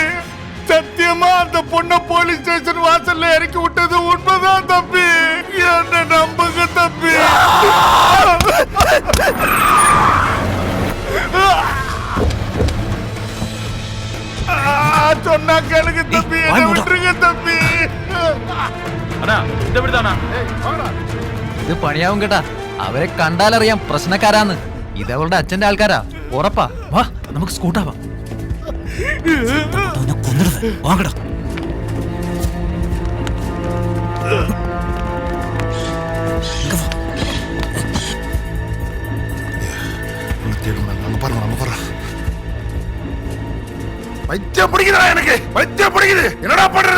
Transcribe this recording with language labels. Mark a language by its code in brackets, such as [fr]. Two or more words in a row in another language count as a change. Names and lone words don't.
[ta] சத்தியமா அந்த பொண்ண [en] police station [ta] வாசல்ல இறக்கி விட்டது உண்மைதான் தம்பி. என்ன நம்புங்க தம்பி. சொன்னா கேளுங்க தம்பி, என்ன விட்டுருங்க தம்பி. [ml] ഇത് പണിയാവും കേട്ടാ. അവരെ കണ്ടാലറിയാം പ്രശ്നക്കാരാന്ന്. ഇതവളുടെ അച്ഛന്റെ ആൾക്കാരാ, ഉറപ്പാ. വാ, നമുക്ക് സ്കൂട്ടാവാം. [ta] வாங்கடா. பைத்தியம் பிடிக்குதா எனக்கு? பைத்தியம் பிடிக்குது. என்னடா பண்றது?